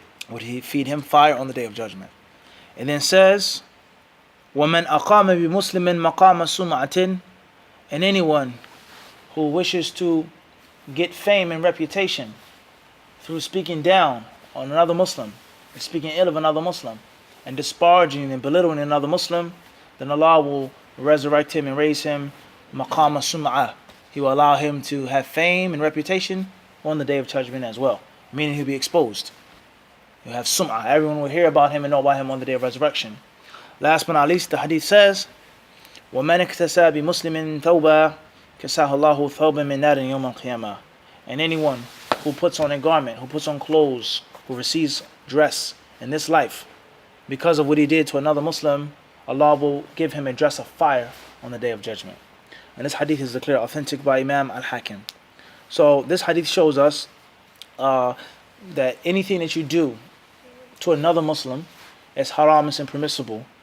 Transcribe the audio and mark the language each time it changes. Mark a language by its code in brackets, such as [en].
[en] Would he feed him fire on the Day of Judgment? And then says, [ar] وَمَنْ أَقَامَ بِمُسْلِمٍ مَقَامَ سُمْعَةٍ, [en] and anyone who wishes to get fame and reputation through speaking down on another Muslim, and speaking ill of another Muslim, and disparaging and belittling another Muslim, then Allah will resurrect him and raise him [ar] maqama sum'ah. [en] He will allow him to have fame and reputation on the Day of Judgment as well, meaning he'll be exposed. He'll have sum'ah. Everyone will hear about him and know about him on the Day of Resurrection. Last but not least, the hadith says, [ar] وَمَنْ اكْتَسَى بِمُسْلِمٍ ثَوْبًا كَسَاهُ اللَّهُ ثَوْبًا مِنْ نَارٍ يَوْمَ الْقِيَامَةِ. [en] And anyone who puts on a garment, who puts on clothes, who receives dress in this life, because of what he did to another Muslim, Allah will give him a dress of fire on the Day of Judgment. And this hadith is declared authentic by Imam Al-Hakim. So this hadith shows us that anything that you do to another Muslim is haram, is impermissible.